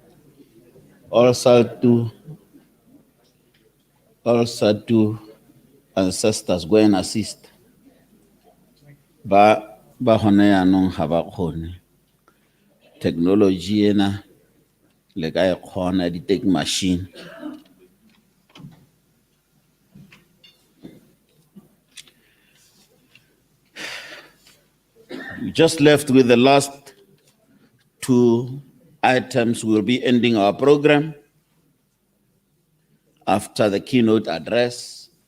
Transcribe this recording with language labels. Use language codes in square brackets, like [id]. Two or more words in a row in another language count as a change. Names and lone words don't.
[en] All Sadtu ancestors go and assist. [tn] Ba hone yaanong ga ba kgone. Technology ena le ka e kgona di-take machine. [en] We just left with the last two items. We'll be ending our program after the keynote address.